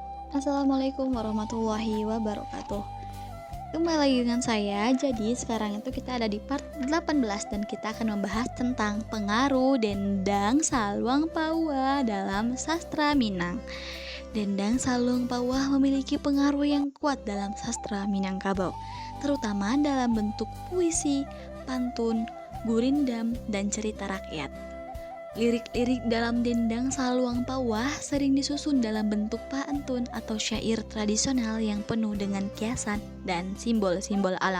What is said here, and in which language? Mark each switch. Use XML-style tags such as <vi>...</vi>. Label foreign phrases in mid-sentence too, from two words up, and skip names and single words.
<ar>السلام عليكم ورحمة الله وبركاته.</ar> <id>Kembali lagi dengan saya. Jadi sekarang itu kita ada di part 18 dan kita akan membahas tentang pengaruh dendang saluang pauah dalam sastra Minang. Dendang saluang pauah memiliki pengaruh yang kuat dalam sastra Minangkabau, terutama dalam bentuk puisi, pantun, gurindam, dan cerita rakyat. Lirik-lirik dalam dendang saluang pauah sering disusun dalam bentuk pantun atau syair tradisional yang penuh dengan kiasan dan simbol-simbol alam.</id>